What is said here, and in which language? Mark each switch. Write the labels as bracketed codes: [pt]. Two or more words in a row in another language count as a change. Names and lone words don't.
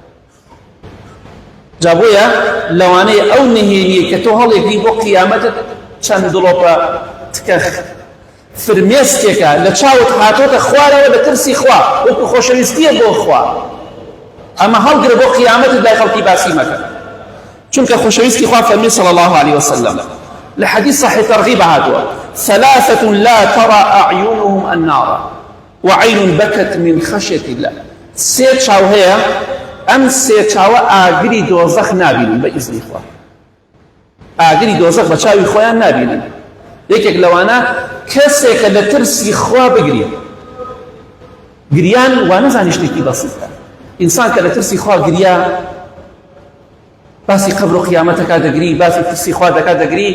[ckb] جا بۆیە لەوانەیە ئەو نهێنیە کە تۆ هەڵێگری بۆ قیامەتت چەند دڵۆپە تکە فرمێسکێکە لە چاوت هاتۆتە خوارەوە لە ترسی خوا وەکو خۆشەویستیە بۆ خوا ئەمە هەڵگرە بۆ قیامەتت لای خەڵکی باسی مەکە چونکە خۆشەویستی خوا فەرمی [ar] صلی الله عليه وسلم [ckb] لە حەدیث صحیح تەرغیب هاتووە [ar] ثلاثة لا ترى أعينهم النار وعين بكت من خشية الله. [ckb] سێ چاو هەیە ئەم سێ چاوە ئاگری دۆزەخ نابینن بە ئیزنی خوا ئاگری دۆزەخ بە چاوی خۆیان نابینن. یەکێک لەوانە کەسێکە لە ترسی خوا بگرێت گریان وانەزانی شتێکی بەسیطە ئینسان کە لە ترسی خوا گریا باسی قبر و قیامەتەکە دەگری، باسی ترسی خوا دەکات دەگری.